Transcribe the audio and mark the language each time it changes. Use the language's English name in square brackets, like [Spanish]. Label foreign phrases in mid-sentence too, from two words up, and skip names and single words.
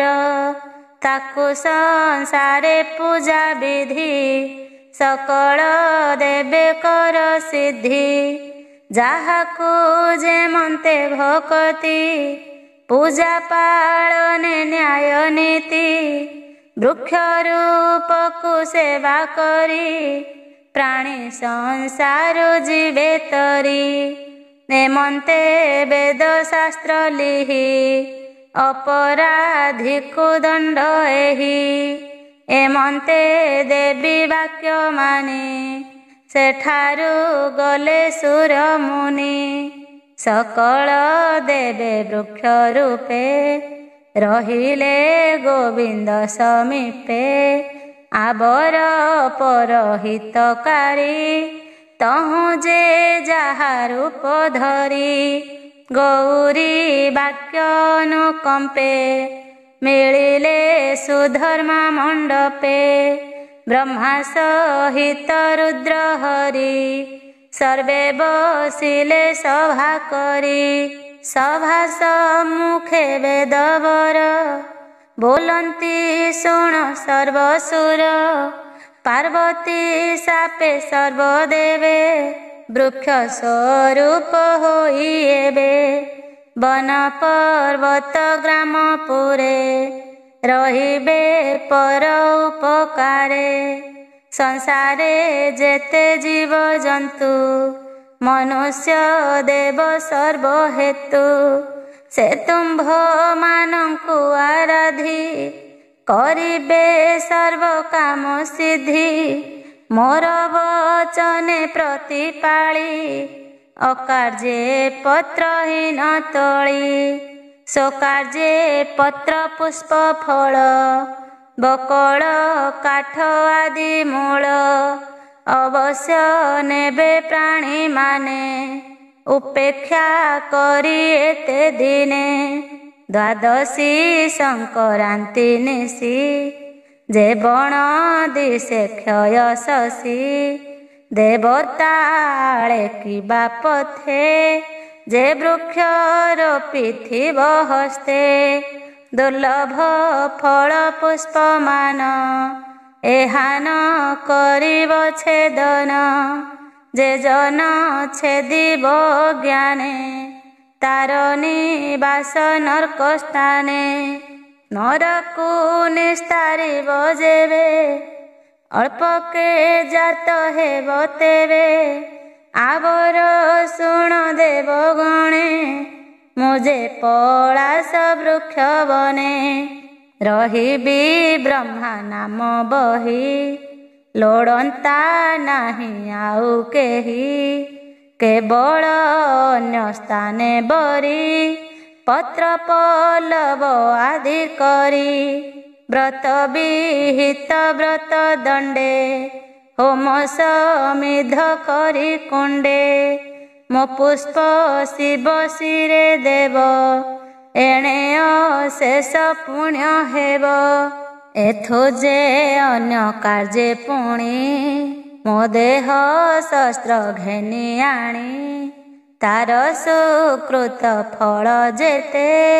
[Odia] ତାକୁ ସଂସାରେ ପୂଜା ବିଧି ସକଳ ଦେବେ କର ସିଦ୍ଧି। ଯାହାକୁ ଯେ ମନ୍ତେ ଭକ୍ତି ପୂଜା ପାଳନେ ନ୍ୟାୟ ନୀତି। ବୃକ୍ଷ ରୂପକୁ ସେବା କରି ପ୍ରାଣୀ ସଂସାର ଜୀବେ ତରି। ନେମନ୍ତେ ବେଦ ଶାସ୍ତ୍ର ଲିହି ଅପରାଧିକୁ ଦଣ୍ଡ ଏହି। ଏମନ୍ତେ ଦେବୀ ବାକ୍ୟ ମାନି ସେଠାରୁ ଗଲେ ସୁର ମୁନି। ସକଳ ଦେବେ ବୃକ୍ଷ ରୂପେ ରହିଲେ ଗୋବିନ୍ଦ ସମୀପେ। ଆବର ପରହିତକାରୀ ତହୁ ଯେ ଯାହା ରୂପ ଧରି। ଗୌରୀ ବାକ୍ୟ ଅନୁକମ୍ପେ ମିଳିଲେ ସୁଧର୍ମା ମଣ୍ଡପେ। ବ୍ରହ୍ମା ସହିତ ରୁଦ୍ର ହରି ସର୍ବେ ବସିଲେ ସଭା କରି ସଭା ସମ୍ମୁଖେ ବେଦବର ବୋଲନ୍ତି ଶୁଣ ସର୍ବସୁର ପାର୍ବତୀ ସାପେ ସର୍ବଦେବେ ବୃକ୍ଷ ସ୍ୱରୂପ ହୋଇ ଏବେ ବନ ପର୍ବତ ଗ୍ରାମ ପୁରେ ରହିବେ ପର ଉପକାରେ ସଂସାରେ ଯେତେ ଜୀବ ଜନ୍ତୁ ମନୁଷ୍ୟ ଦେବ ସର୍ବ ହେତୁ ସେ ତୁମ୍ଭ ମାନଙ୍କୁ ଆରାଧି କରିବେ ସର୍ବ କାମ ସିଦ୍ଧି ମୋର ବଚନେ ପ୍ରତିପାଳି ଅକାର୍ଯ୍ୟେ ପତ୍ରହୀନ ତୋଳି ସ୍ୱକାର୍ଯ୍ୟେ ପତ୍ର ପୁଷ୍ପ ଫଳ ବକଳ କାଠ ଆଦି ମୂଳ ଅବଶ୍ୟ ନେବେ ପ୍ରାଣୀ ମାନେ ଉପେକ୍ଷା କରି ଏତେ ଦିନେ ଦ୍ୱାଦଶୀ ସଂକ୍ରାନ୍ତି ନିଶି ଯେ ବଣ ଦିଶେ କ୍ଷୟ ଶଶୀ ଦେବତାଳେ କିବା ପଥେ ଯେ ବୃକ୍ଷ ରୋପିଥିବ ହସ୍ତେ ଦୁର୍ଲଭ ଫଳ ପୁଷ୍ପମାନ ଏହାନ କରିବ ଛେଦନ ଯେ ଜନ ଛେଦିବ ଜ୍ଞାନେ ତାର ନିବାସ ନରକ ସ୍ଥାନେ ନରକୁ ନିସ୍ତାରିବ ଯେବେ ଅଳ୍ପକେ ଜାତ ହେବ ତେବେ ଆବର ଶୁଣ ଦେବ ଗଣେ ମୁଝେ ପଳାଶ ବୃକ୍ଷ ବନେ ରହିବି ବ୍ରହ୍ମା ନାମ ବହି ଲୋଡ଼ନ୍ତା ନାହି ଆଉ କେହି କେବଳ ଅନ୍ୟ ସ୍ଥାନେ ବରି ପତ୍ର ପଲ୍ଲବ ଆଦି କରି ବ୍ରତ ବିହିତ ବ୍ରତ ଦଣ୍ଡେ ହୋମ ସମିଧ କରି କୁଣ୍ଡେ ମୋ ପୁଷ୍ପ ଶିବ ଶିରେ ଦେବ ଏଣେ ଅଶେଷ ପୁଣ୍ୟ ହେବ ଏଥୋ ଯେ ଅନ୍ୟ କାର୍ଯ୍ୟେ ପୁଣି ମୋ ଦେହ ଶସ୍ତ୍ର ଘେନି ଆଣି ତାର ସୁକୃତ ଫଳ ଯେତେ